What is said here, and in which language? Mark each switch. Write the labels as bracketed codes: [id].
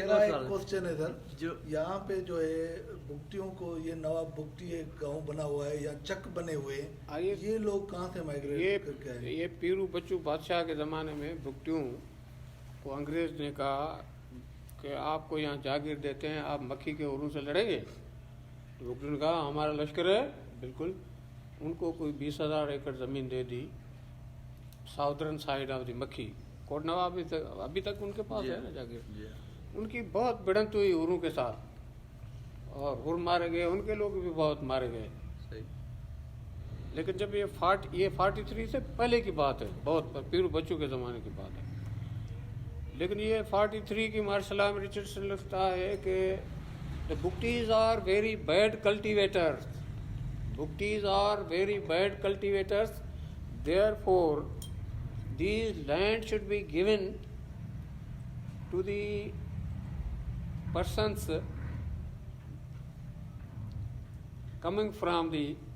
[ur] میرا ایک کوشچن ہے سر, جو یہاں پہ جو ہے بگٹیوں کو, یہ نواب بگٹی ایک گاؤں بنا ہوا ہے یا چک بنے ہوئے ہیں, یہ لوگ کہاں سے مائگریٹ کر کے آئے؟ یہ پیرو بچو بادشاہ کے زمانے میں بگٹیوں کو انگریز نے کہا کہ آپ کو یہاں جاگیر دیتے ہیں, آپ مکھی کے عروج سے لڑیں گے. تو بگٹیوں نے کہا ہمارا لشکر ہے بالکل. ان کو کوئی 20,000 ایکڑ زمین دے دی [en] southern side of the [ur] مکھی. کوٹ نواب ابھی تک ان کے پاس ہے نا جاگیر. ان کی بہت بڑھنت ہوئی ہروں کے ساتھ, اور ہر مارے گئے, ان کے لوگ بھی بہت مارے گئے. لیکن جب یہ 43 سے پہلے کی بات ہے, بہت پیرو بچوں کے زمانے کی بات ہے. لیکن یہ 43 کی مارشل لا میں رچرڈسن لکھتا ہے کہ [en] the Bugtis are very bad cultivators. Bugtis are very bad cultivators. Therefore, these lands should be given to the persons coming from the